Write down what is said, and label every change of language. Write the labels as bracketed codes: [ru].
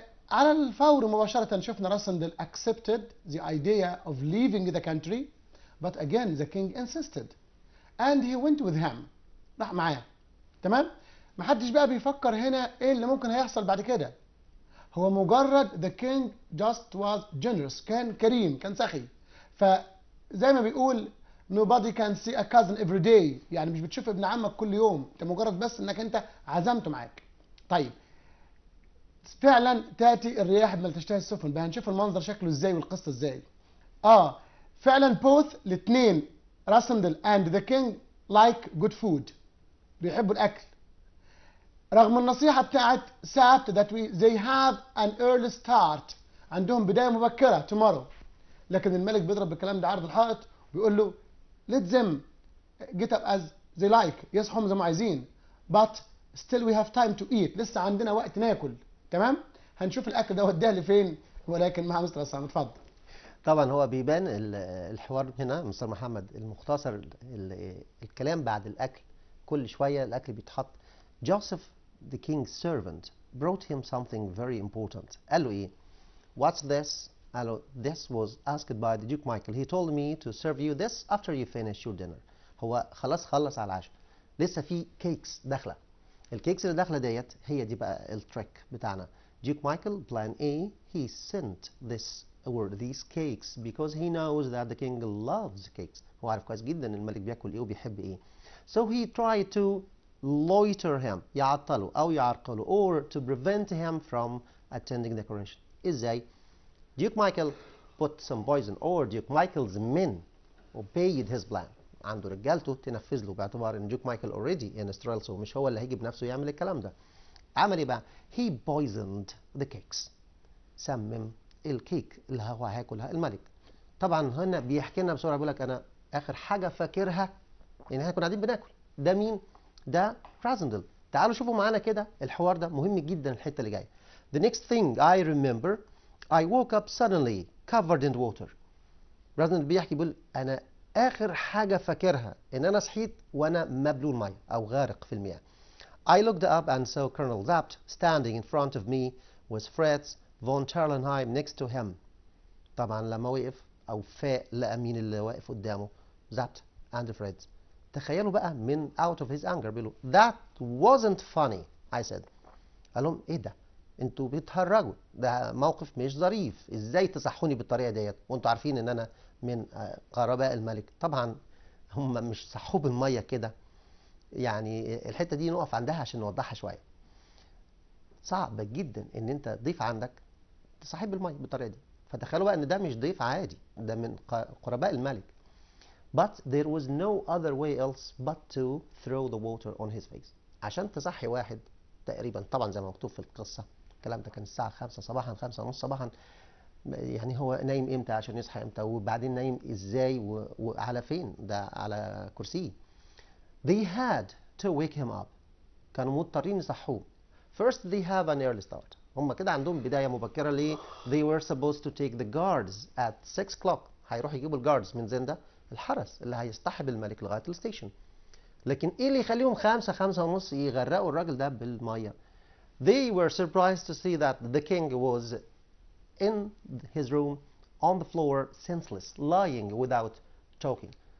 [ar] على الفور مباشرة شفنا [en] راسندل accepted the idea of leaving the country but again the king insisted and he went with him. [ar] راح معاه. تمام؟ محدش بقى بيفكر هنا ايه اللي ممكن هيحصل بعد كده. هو مجرد [en] the king just was generous، [ar] كان كريم، كان سخي. فزي ما بيقول [en] nobody can see a cousin every day، [ar] يعني مش بتشوف ابن عمك كل يوم، انت مجرد بس انك انت عزمته معاك. طيب فعلا تاتي الرياح بما تشتهي السفن، بقى هنشوف المنظر شكله ازاي والقصه ازاي. فعلا [en] both [ar] الاثنين راسندل [en] and the king like good food، [ar] بيحبوا الاكل. رغم النصيحه بتاعت سابت [en] that they have an early start، [ar] عندهم بدايه مبكره [en] tomorrow، [ar] لكن الملك بيضرب بالكلام ده عرض الحائط وبيقول له [en] let them get up as they like، [ar] يصحوا زي ما عايزين [en] but still we have time to eat، [ar] لسه عندنا وقت ناكل. تمام؟ هنشوف الاكل ده وداه لفين، ولكن مع مستر عصام اتفضل. طبعا هو بيبان الحوار هنا مستر محمد المختصر الكلام بعد الاكل، كل شويه الاكل بيتحط. [en] Joseph the king's servant brought him something very important. [ar] قال له ايه؟ [en] What's this? [ar] قال له [en] this was asked by the Duke Michael. He told me to serve you this after you finish your dinner. [ar] هو خلاص خلص على العشاء، لسه في كيكس داخله. الكيكس اللي داخله ديت هي دي بقى التريك بتاعنا، [en] Duke Michael, plan A, he sent these cakes because he knows that the king loves cakes. [ar] هو عارف كويس جدا الملك بياكل ايه وبيحب ايه. [en] So he tried to loiter him, [ar] يعطله أو يعرقله, [en] or to prevent him from attending the coronation. [ar] إزاي؟ [en] Duke Michael put some poison, or Duke Michael's men obeyed his plan. [ar] عنده رجالته تنفذ له باعتبار ان Duke Michael [en] already in Israel, so [ar] مش هو اللي هيجي بنفسه يعمل الكلام ده. عمل ايه بقى؟ [en] He poisoned the cakes. [ar] سمم الكيك اللي هو هياكلها الملك. طبعا هنا بيحكي لنا بسرعه، بيقول لك انا اخر حاجه فاكرها ان احنا كنا قاعدين بناكل. ده مين؟ ده رازندل. تعالوا شوفوا معانا كده الحوار ده مهم جدا الحته اللي جايه. [en] The next thing I remember I woke up suddenly covered in water. [ar] رازندل بيحكي بيقول انا اخر حاجه فاكرها ان انا صحيت وانا مبلول ميه او غارق في المياه. [en] I looked up and saw Colonel Zapt standing in front of me with Fritz von Terlenheim next to him. [ar] طبعا لما وقف او فاق لقى مين اللي واقف قدامه؟ Zapt and Fritz. تخيلوا بقى من [en] out of his anger [ar] بيقولوا [en] that wasn't funny I said. [ar] قال لهم ايه ده؟ انتوا بتهرجوا، ده موقف مش ظريف، ازاي تصحوني بالطريقه ديت وانتوا عارفين ان انا من قرباء الملك. طبعا هم مش صحوه بالميه كده، يعني الحته دي نقف عندها عشان نوضحها شويه. صعب جدا ان انت ضيف عندك تصحيه بالميه بالطريقه دي، فتخيلوا بقى ان ده مش ضيف عادي، ده من قرباء الملك. [en] But there was no other way else but to throw the water on his face. [ar] عشان تصحي واحد تقريبا، طبعا زي ما مكتوب في القصه الكلام ده كان الساعه 5 صباحا 5 ونص صباحا، يعني هو نايم امتى عشان يصحى امتى، وبعدين نايم ازاي وعلى فين؟ ده على كرسي. [en] They had to wake him up. [ar] كانوا مضطرين يصحوه. [en] First they have an early start. [ar] هم كده عندهم بداية مبكرة ليه؟ [en] They were supposed to take the guards at 6 o'clock. [ar] هيروحوا يجيبوا الجاردز من زندا، الحرس اللي هيصطحب الملك لغاية الستيشن. لكن ايه اللي يخليهم 5 ونص يغرقوا الراجل ده بالمية؟ [en] They were surprised to see that the king was in his room on the floor senseless lying without talking.